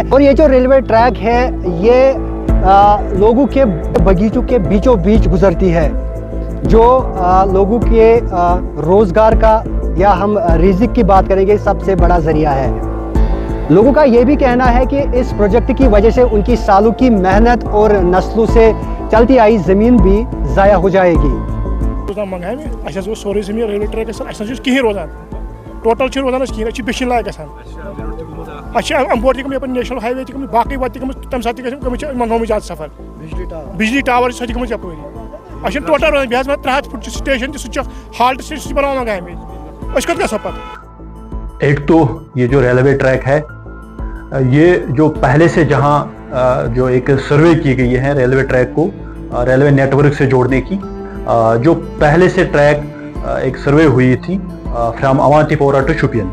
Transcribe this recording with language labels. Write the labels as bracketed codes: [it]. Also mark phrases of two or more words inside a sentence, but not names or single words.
[hi] और ये जो [en] railway track [hi] है, ये लोगों के बगीचों के बीचों बीच गुजरती है, जो लोगों के रोज़गार का या हम रिज़्क की बात करेंगे सबसे बड़ा ज़रिया है। लोगों का ये भी कहना है कि इस प्रोजेक्ट की वजह से उनकी सालों की मेहनत और नस्लों से चलती आई ज़मीन भी ज़ाया हो जाएगी। [ks] सोरे जमीन [en] railway track [ks] कहें रोजान टोटल रोजान कहें बेसिन लायक अम्पोर तम [en] national highway [ks] तम बाकी वत तम सात मंगोम ज्यादा सफर बिजली टावर सह गई यपरी टोटल रोजान बेहद 300 फुट स्टेशन सह हाल्ट सह बना मंगामे [hi] एक तो ये जो [en] railway track [hi] है, ये जो पहले से जहाँ जो एक सर्वे की गई है [en] railway track [hi] को [en] railway network [hi] से जोड़ने की, जो पहले से ट्रैक एक सर्वे हुई थी [en] from Avantipora to Shopian.